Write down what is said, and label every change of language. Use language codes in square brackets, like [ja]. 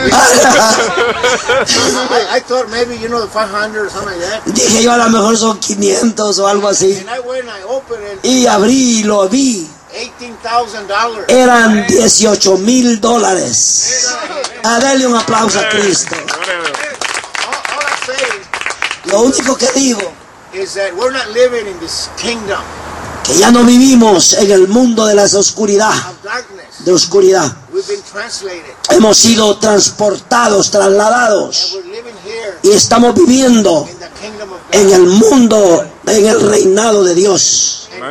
[en] I thought maybe, you know, the 500 or something like that. [es] Dije yo, a lo mejor son 500 o algo así. [en] And I went and I opened it. [es] Y abrí y lo vi. [en] $18,000. [es] Eran $18,000. A darle un aplauso a Cristo. [en] All I say is, [es] lo único que digo [en] is that we're not living in this kingdom. [es] Que ya no vivimos en el mundo de la oscuridad. De oscuridad. [en] We've been translated. [es] Hemos sido transportados, trasladados. Y estamos viviendo en el mundo, en el reinado de Dios.